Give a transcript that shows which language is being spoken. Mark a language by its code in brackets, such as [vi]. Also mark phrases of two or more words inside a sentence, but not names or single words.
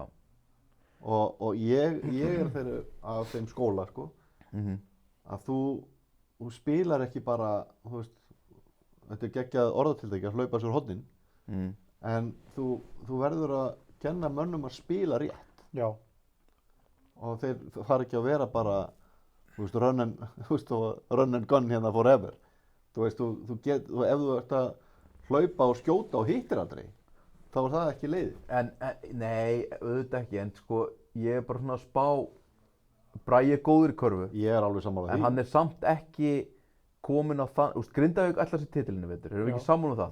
[is] Og ég er af þeim skóla, sko, að þú spilar ekki bara, þú veist, þetta er geggjað orðatildæki að hlaupa sér hornin, en þú verður að kenna mönnum að spila rétt. Já. Og þeir fara ekki að vera bara, þú veist, [en] run and gun hérna forever. [is] Þú veist, ef þú ert að hlaupa og skjóta og hittir aldrei, þá er það ekki leiðin. Nei, auðvitað ekki, en sko, ég er bara svona að spá, Bragi er góður í körfu. Ég er alveg sammála því. En hann er samt ekki komin á þann, þú veist, Grindavík ætlar sér titilinu, veitur, erum við ekki sammála um það?